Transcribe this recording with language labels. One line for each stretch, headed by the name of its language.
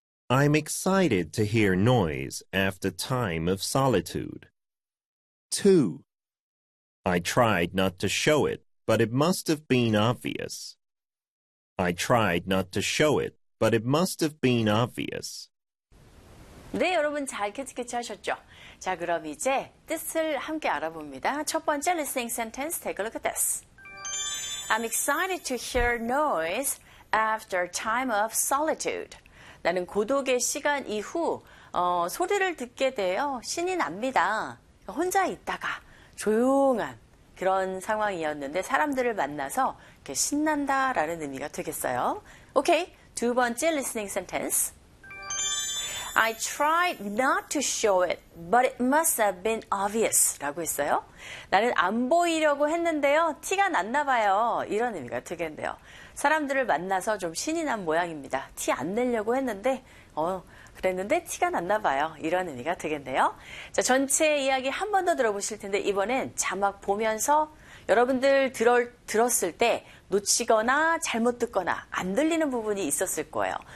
English: I'm excited to hear noise after time of solitude. 2. I tried not to show it, but it must have been obvious. I tried not to show it, but it must have been obvious.
Korean: 네, 여러분 잘 캐치 하셨죠? 자, 그럼 이제 뜻을 함께 알아봅니다. 첫 번째
English: listening sentence, take a look at this. I'm excited to hear noise after time of solitude.
Korean: 나는 고독의 시간 이후 소리를 듣게 되어 신이 납니다. 혼자 있다가 조용한 그런 상황이었는데 사람들을 만나서 이렇게 신난다라는 의미가 되겠어요. 오케이, 두 번째
English: listening sentence. I tried not to show it, but it must have been obvious
Korean: 라고 했어요. 나는 안 보이려고 했는데요. 티가 났나 봐요. 이런 의미가 되겠네요. 사람들을 만나서 좀 신이 난 모양입니다. 티 안 내려고 했는데, 그랬는데 티가 났나 봐요. 이런 의미가 되겠네요. 자, 전체 이야기 한 번 더 들어보실 텐데 이번엔 자막 보면서 여러분들 들었을 때 놓치거나 잘못 듣거나 안 들리는 부분이 있었을 거예요.